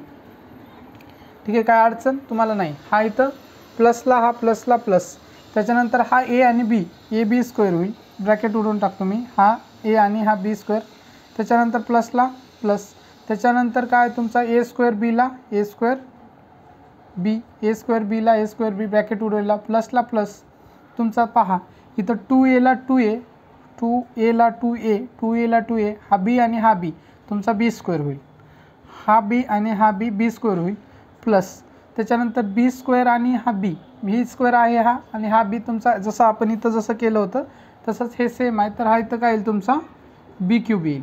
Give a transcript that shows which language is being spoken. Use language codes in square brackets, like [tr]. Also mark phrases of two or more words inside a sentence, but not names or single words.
[mr] ठीक आहे, काय अडचण तुम्हाला नाही. हा इथं प्लसला हा प्लसला प्लस, त्याच्यानंतर हा ए आणि बी, [en] a b square [mr] होईल, ब्रॅकेट उडवून टाकतो मी, हा ए आणि हा [en] b square, [mr] त्याच्यानंतर प्लसला प्लस, त्याच्यानंतर काय तुमचा [en] a square [mr] बीला [en] a square b, a square [mr] बीला [en] a square b, [mr] ब्रॅकेट उडवला, प्लसला प्लस तुमचा पहा इथं 2a ला 2a, 2a ला 2a, 2a ला 2a, हा बी आणि हा बी तुमचा [en] b square [mr] होईल, हा बी आणि हा [en] b b square [mr] होईल, प्लस त्याच्यानंतर [en] b square [mr] आणि हा [en] b, b square [mr] आहे हा आणि हा बी तुमचा, जसं आपण इथं जसं केलं होतं तसंच हे सेम आहे, तर हा इथं काय येईल तुमचा [en] b cube [mr] येईल.